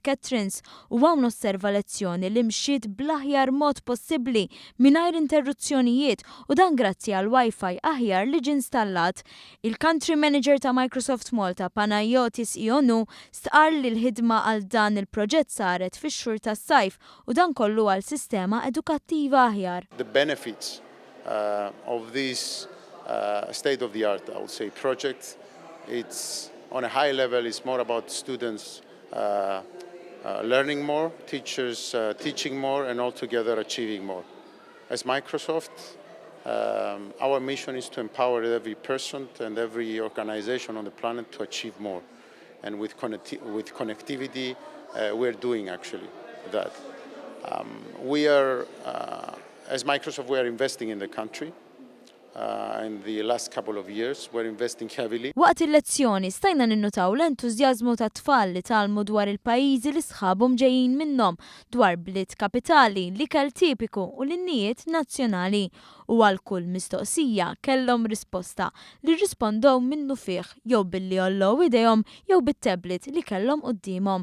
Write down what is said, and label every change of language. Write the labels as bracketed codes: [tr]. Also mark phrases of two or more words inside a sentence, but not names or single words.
[mt] Catherine's u hawn osserva lezzjoni li mxiet bl-aħjar mod possibbli mingħajr interruzzjonijiet u dan grazzi għal Wifi aħjar li ġie installat. Il-Country Manager ta' Microsoft Malta Panayotis Ionu stqar li l-ħidma għal dan il-proġett saret fix-xhur tas-sajf u dan kollu għal sistema edukattiva aħjar. [en] The benefits of this state-of-the-art, I would say, project, it's on a high level, it's more about students learning more, teachers teaching more, and altogether achieving more. As Microsoft, our mission is to empower every person and every organization on the planet to achieve more. And with connectivity, we're doing actually that. We are, as Microsoft, we are investing in the country. In the last couple of years, we're investing heavily. [mt] Waqt il-lezzjoni stajna ninnutaw l-entużjażmu ta' tfal li talmu dwar il-pajjiżi li sħabhom ġejjin minnhom, dwar bliet kapitali, l-ikel tipiku u l-innijiet nazzjonali. U għal kull mistoqsija kellhom risposta li rrispondew minnu fih jew billi jollow idejhom jew bit-tablet li kellhom qudiemhom.